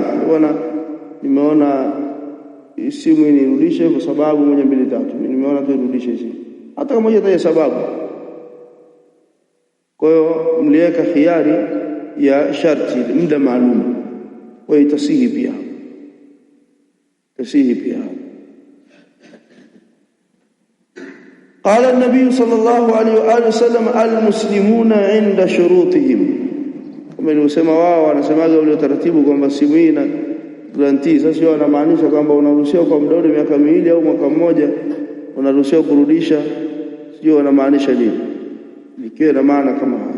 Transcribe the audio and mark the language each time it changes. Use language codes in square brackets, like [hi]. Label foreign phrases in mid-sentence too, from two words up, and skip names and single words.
[sw] Bwana, nimeona simu hii nirudishe kwa sababu 1 2 3, nimeona turudishe hizi, hata kama moja taja sababu. Kwa hiyo mliweka khiari ya sharti muda maalum, kwa itasihi pia, tasihi pia. [ar] قال النبي صلى الله عليه وآله وسلم المسلمون عند شروطهم, [sw] kama ilivyosema wao wanasemaga ule utaratibu kwamba simu hii na guarantee. Sasa wao wanamaanisha kwamba unaruhusiwa kwa muda wa miaka 2 au mwaka mmoja, unaruhusiwa kurudisha. Sio wanamaanisha nini? Ikiwa na maana kama